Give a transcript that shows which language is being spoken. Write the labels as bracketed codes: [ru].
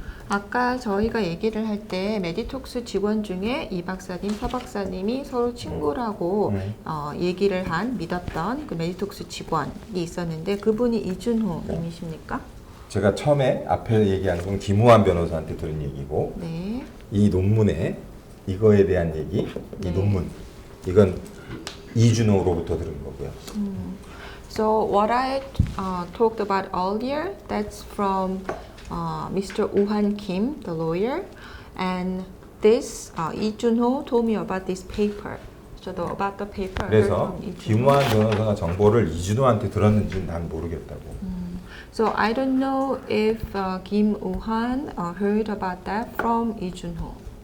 [ko] 아까 저희가 얘기를 할 때 메디톡스 직원 중에 이 박사님, 서 박사님이 서로 친구라고 얘기를 믿었던 그 메디톡스 직원이 있었는데 그분이 이준호님이십니까? 제가 처음에 앞에 얘기한 건 김우환 변호사한테 들은 얘기고 네. 이 논문에 이거에 대한 얘기, 이 논문 이건 이준호로부터 들은 거고요. [en] So what I talked about earlier, that's from Mr. Woo-han Kim, the lawyer, and this Lee Jun-ho told me about this paper. So about the paper. I heard [ko] 그래서 [en] from Lee Jun-ho. [ko] 김우환 변호사가 정보를 이준호한테 들었는지는 난 모르겠다고. [en] So I don't know if Kim Woo-han heard about that from Lee Jun-ho.